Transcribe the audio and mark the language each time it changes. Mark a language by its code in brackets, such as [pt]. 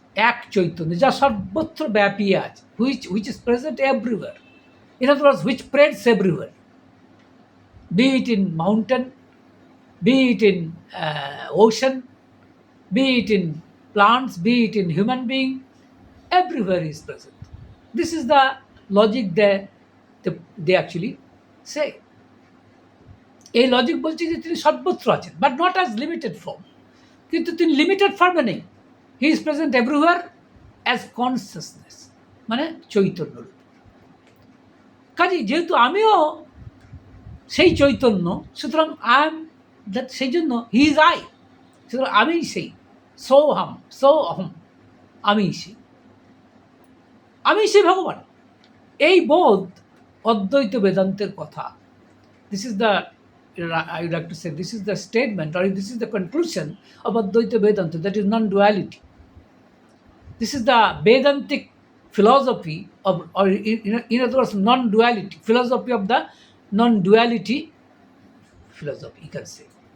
[bn] এক চৈতন্য যা সর্বত্র ব্যাপী আছে, [en] Which is present everywhere, in other words which spreads everywhere, be it in mountain, be it in ocean, be it in plants, be it in human being, everywhere he is present. This is the logic they actually say. [bn] এই logic বলছে যে তিনি সর্বত্র আছেন, [en] but not as limited form, [bn] কিন্তু তিনি limited ফর্মে নেই। [en] he is present everywhere as consciousness, [bn] মানে চৈতন্য রূপ। কাজেই যেহেতু আমিও সেই চৈতন্য, সুতরাং [en] I am that, [bn] সেই জন্য [en] he is I, [bn] সুতরাং আমিই সেই, সোহম, সোহম, আমিই সেই, আমি সেই ভগবান। এই বোধ অদ্বৈত বেদান্তের কথা। [en] This is the, I would like to say, this is the statement or this is the conclusion of Advaita Vedanta, that is non-duality. This is the Vedantic philosophy of, or in other words, non-duality, philosophy of the non-duality philosophy, you can say.